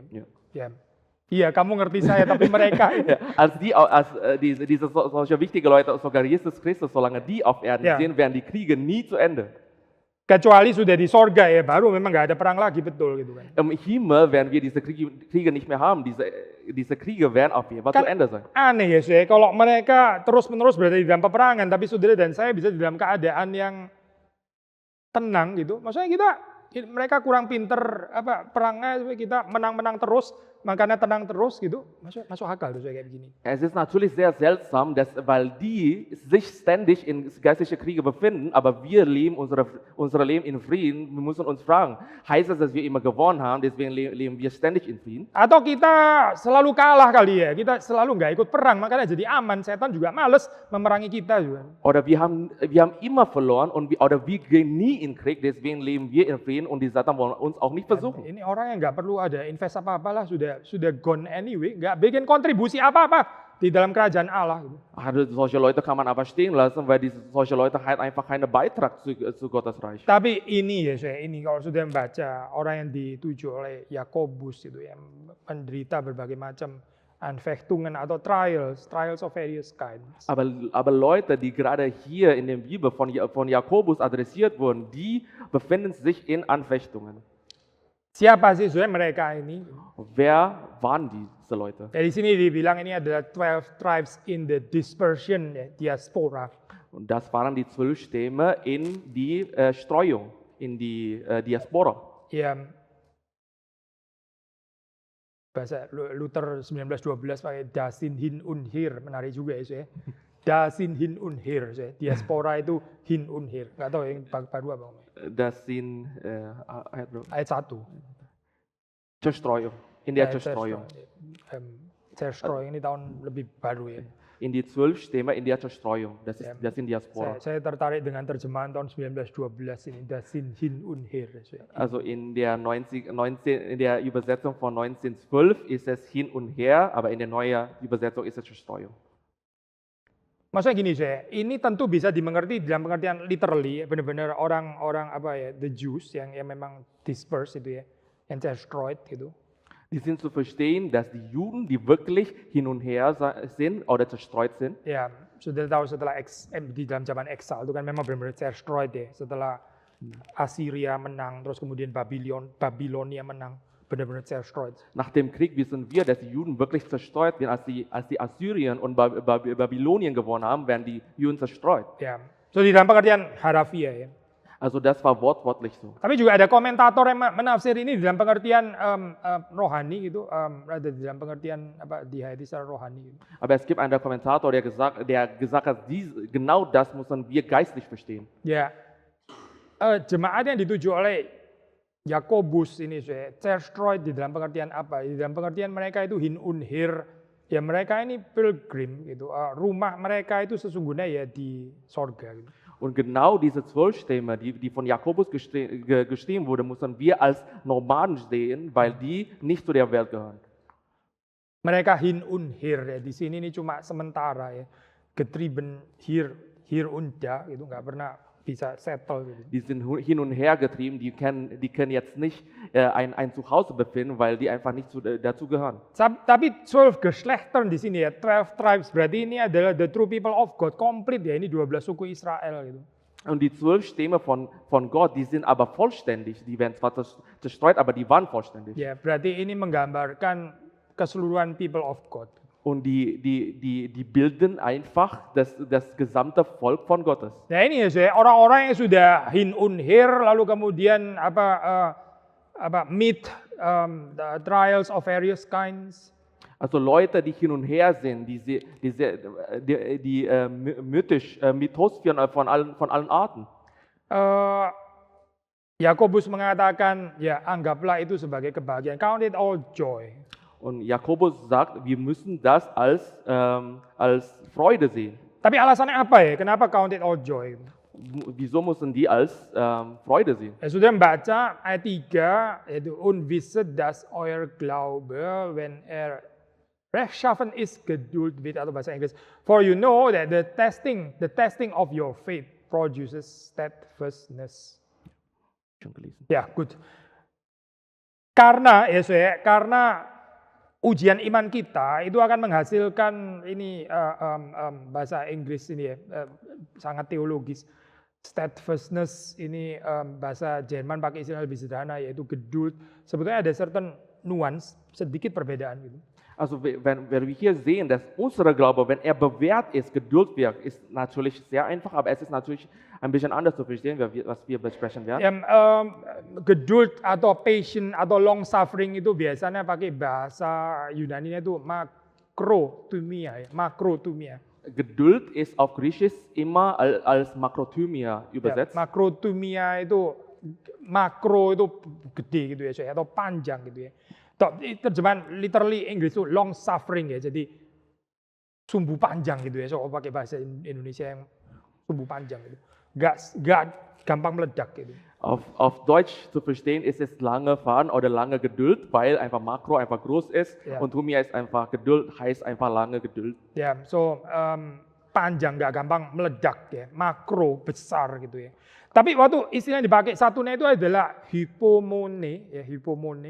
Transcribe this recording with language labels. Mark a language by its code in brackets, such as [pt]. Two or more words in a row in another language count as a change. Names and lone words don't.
[de] Ja. [id] Ya. Iya, kamu ngerti saya, tapi mereka [de] Ja, diese solche wichtige Leute, sogar Jesus Christus, solange die auf Erden Ja. sind, werden die Kriege nie zu Ende. [id] kecuali sudah di sorga ya, baru memang nggak ada perang lagi, betul gitu kan. [de] Im Himmel werden wir diese Kriege nicht mehr haben. Diese Kriege werden auf jeden Fall zu Ende sein. [id] Aneh ya, kalau mereka terus-menerus berada di dalam peperangan, tapi saudara dan saya bisa di dalam keadaan yang tenang gitu. Maksudnya mereka kurang pinter perangnya, kita menang-menang terus, makanya tenang terus gitu. Masuk akal tuh kayak begini. [de] Es ist natürlich sehr seltsam, weil die sich ständig in geistliche Kriege befinden, aber wir leben unser Leben in Frieden. Wir müssen uns fragen, heißt das, dass wir immer gewonnen haben, deswegen leben wir ständig in Frieden? [id] Atau kita selalu kalah kali ya, kita selalu nggak ikut perang, makanya jadi aman. Setan juga males memerangi kita juga. [de] Oder wir haben immer verloren oder wir gehen nie in Krieg, deswegen leben wir in Frieden und die Satan wollen uns auch nicht versuchen. [id] Ini orang yang nggak perlu ada invest apa-apalah, sudah [en] gone anyway, [id] nggak bikin kontribusi apa-apa di dalam kerajaan Allah. [de] Also solche Leute kann man aber stehen lassen, weil solche Leute halt einfach keinen Beitrag zu Gottes Reich. [id] Tapi ini kalau sudah membaca orang yang dituju oleh Yakobus itu yang menderita berbagai macam Anfechtungen atau [en] trials of various kinds. [de] Aber Leute, die gerade hier in der Bibel von Jakobus adressiert wurden, die befinden sich in Anfechtungen. [id] Siapa sih sebenarnya mereka ini? [de] Wer waren diese Leute? [id] Ya, di sini dibilang ini adalah 12 [en] tribes in the dispersion, [id] ya, diaspora. [de] Und das waren die 12 Stämme in die Streuung, in die Diaspora. [id] Ya, bahasa Luther 1912 pakai [de] Dasin Hin Unhir, [id] menarik juga ya. [de] Dasin Hin Unhir, [id] diaspora itu [de] Hin Unhir. [id] Nggak tahu yang baru apa. Dasin Ayat 1. [de] Zerstreuung, in der Zerstreuung. [id] Zerstreuung ini tahun lebih baru ya. [de] In die 12 Stämme in der Zerstreuung, das sind Diaspora. [id] Saya tertarik dengan terjemahan tahun 1912 ini, [de] Dasin Hin Unhir. Also in der Übersetzung von 1912 ist es hin und her, aber in der neuen Übersetzung ist es Zerstreuung. [id] Maksudnya gini ini tentu bisa dimengerti dalam pengertian literally, benar-benar orang-orang [en] the Jews [id] yang memang dispersed itu ya, yang destroyed gitu. Die sind zu verstehen, dass die Juden, die wirklich hin und her sind oder zerstreut sind. Ya, sudah tahu setelah di dalam zaman eksal itu kan memang benar-benar destroyed ya. Setelah Assyria menang, terus kemudian Babylonia menang, benar-benar destroyed. [de] Nach dem Krieg wissen wir, dass die Juden wirklich zerstreut werden. Als die Assyrien und Babylonien gewonnen haben, werden die Juden zerstreut. [id] Ya, so di dalam pengertian harafiah ya. [de] Also das war wortwörtlich so. [id] Tapi juga ada komentator yang menafsir ini dalam pengertian rohani gitu, ada di dalam pengertian dihayati secara rohani. Gitu. [de] Aber es gibt einen Kommentator, der gesagt hat, genau das müssen wir geistlich verstehen. [id] Ya, jemaat yang dituju oleh Yakobus ini destroyed di dalam pengertian apa? Di dalam pengertian mereka itu [de] hin unhir, [id] ya mereka ini pilgrim gitu. Rumah mereka itu sesungguhnya ya di sorga gitu. [de] Und genau diese 12 Stämme, die von Jakobus geschrieben wurde, müssen wir als Nomaden sehen, weil die nicht zu der Welt gehören. [id] Mereka [de] hin unhir [id] ya, di sini ini cuma sementara ya, [de] getrieben hier und da [id] gitu, nggak pernah bisa settle gitu. [de] Die sind hin und her getrieben, die können jetzt nicht ein Zuhause befinden, weil die einfach nicht dazu gehören. [id] Tapi 12 Geschlechtern di sini ya, 12 tribes berarti ini adalah [en] the true people of God, [id] komplit ya, ini 12 suku Israel gitu. [de] Und die 12 Stämme von Gott, die sind aber vollständig. Die werden zwar zerstreut, aber die waren vollständig. [id] Ya, berarti ini menggambarkan keseluruhan [en] people of God. [de] Und die bilden einfach das gesamte Volk von Gottes. [id] Nah ini ya, saya orang-orang yang sudah [de] hin und her [id] lalu kemudian [en] meet the trials of various kinds. [de] Also Leute, die hin und her sind, Mythos von allen Arten. [id] Yakobus mengatakan, ya anggaplah itu sebagai kebahagiaan. [en] Count it all joy. [de] Und Jakobus sagt, wir müssen das als Freude sehen. [id] Tapi alasannya apa ya? Kenapa [en] count it all joy? [de] Wieso müssen die als Freude sehen? [id] Ya, sudah membaca ayat 3, yaitu [de] unwisset das euer Glaube, wenn rechtschaffen ist Geduld wird, [id] atau bahasa Inggris. [en] For you know that the testing of your faith produces steadfastness. [de] Schon gelesen. [en] Ya, good. [id] Karena ujian iman kita itu akan menghasilkan ini bahasa Inggris ini ya, sangat teologis. Steadfastness ini bahasa Jerman pakai istilah lebih sederhana yaitu Geduld. Sebetulnya ada [en] certain nuance, [id] sedikit perbedaan gitu. [de] Also wenn wir hier sehen, dass unser Glaube, wenn er bewährt ist, Geduld wirkt, ist natürlich sehr einfach, aber es ist natürlich ein bisschen anders zu verstehen, was wir besprechen werden. [id] Ya, Geduld atau patient atau [en] long suffering [id] itu biasanya pakai bahasa Yunani itu makrothumia, ya, makrothumia. [de] Geduld ist auf Griechisch immer als Makrothumia übersetzt. [id] Ya, makrothumia itu makro itu gede gitu ya, atau panjang gitu ya. Terjemahan literally Inggris itu [en] long suffering [id] ya, jadi sumbu panjang gitu ya, so pakai bahasa Indonesia yang sumbu panjang gitu. Gak gampang meledak gitu. [de] Auf Deutsch zu verstehen ist es lange fahren oder lange Geduld, weil einfach Makro einfach groß ist und Thumia ist einfach Geduld, heißt einfach lange Geduld. [id] Ya, so panjang gak gampang meledak ya, makro besar gitu ya. Tapi waktu istilah yang dipakai satunya itu adalah hypomone, ya hypomone.